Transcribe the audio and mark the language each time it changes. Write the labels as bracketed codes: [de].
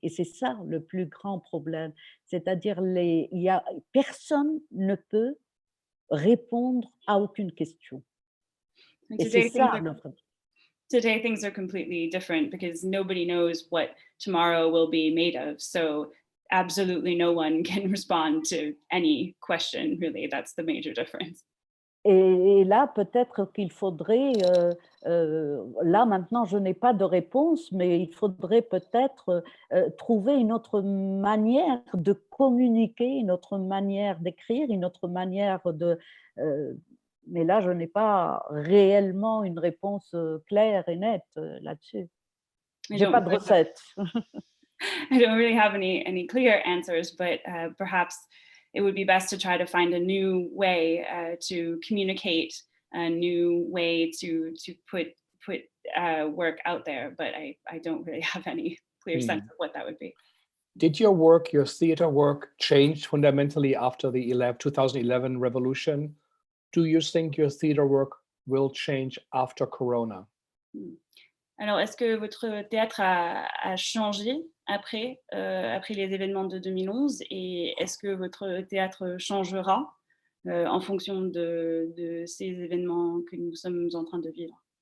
[fr] Et c'est ça le plus grand problème. C'est-à-dire, personne ne peut répondre à aucune question. Et c'est ça notre... [en] Today, things are completely different because nobody knows what tomorrow will be made of. So absolutely no one can respond to any question, really. That's the major difference. [fr] Et là, peut-être qu'il faudrait, là maintenant, je n'ai pas de réponse, mais il faudrait peut-être trouver une autre manière de communiquer, une autre manière d'écrire, une autre manière de... mais là, je n'ai pas réellement une réponse claire et nette là-dessus. Je n'ai pas de recette. [en] I don't really have any clear answers, but perhaps it would be best to try to find a new way to communicate, a new way to put work out there. But I don't really have any clear sense of what that would be. Did your work, your theater work, change fundamentally after the 2011 revolution? Do you think your theater work will change after Corona? [fr] Alors, est-ce que votre théâtre a changé après les événements de 2011 et est-ce que votre théâtre changera en fonction de ces événements que nous sommes en train de vivre?